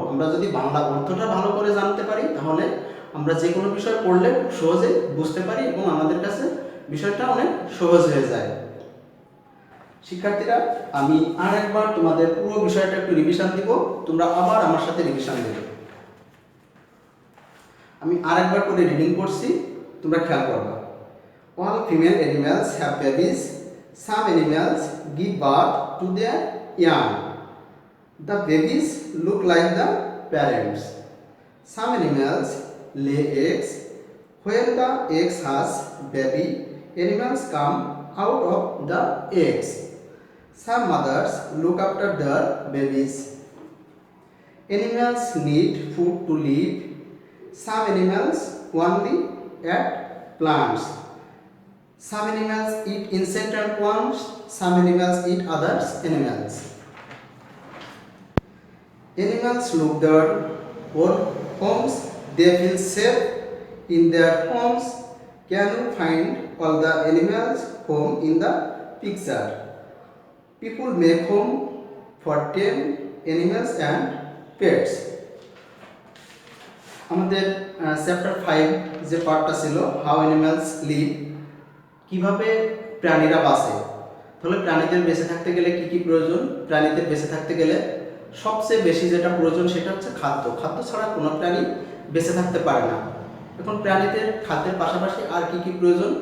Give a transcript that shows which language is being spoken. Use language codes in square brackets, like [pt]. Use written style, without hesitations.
[bn] আমরা যদি বাংলা অর্থটা ভালো করে জানতে পারি তাহলে আমরা যে কোনো বিষয় পড়লে সহজে বুঝতে পারি এবং আমাদের কাছে বিষয়টা অনেক সহজ হয়ে যায়। শিক্ষার্থীরা, আমি আরেকবার তোমাদের পুরো বিষয়টা একটু রিভিশন দিব, তোমরা আবার আমার সাথে রিভিশন দেবে। আমি আরেকবার করে রিডিং করছি, তোমরা খেয়াল করবা। [en] All female animals have babies. Some animals give birth to their young. The babies look like the parents. Some animals lay eggs. When the eggs hatch, baby animals come out of the eggs. Some mothers look after their babies. Animals need food to live. Some animals only eat plants. Some animals eat insects and worms. Some animals eat other animals. Animals look their own homes. They feel safe in their homes. Can you find all the animals' home in the picture? People make home for tame animals and pets. [bn] আমাদের chapter 5 যে পার্টটা ছিল [en] how animals live, [bn] কিভাবে প্রাণীরা বাঁচে। তাহলে প্রাণীদের বেঁচে থাকতে গেলে কি কি প্রয়োজন? প্রাণীদের বেঁচে থাকতে গেলে সবচেয়ে বেশি যেটা প্রয়োজন সেটা হচ্ছে খাদ্য। খাদ্য ছাড়া কোনো প্রাণী বেঁচে থাকতে পারে না। এখন প্রাণীদের খাদ্যের পাশাপাশি আর কি কি প্রয়োজন?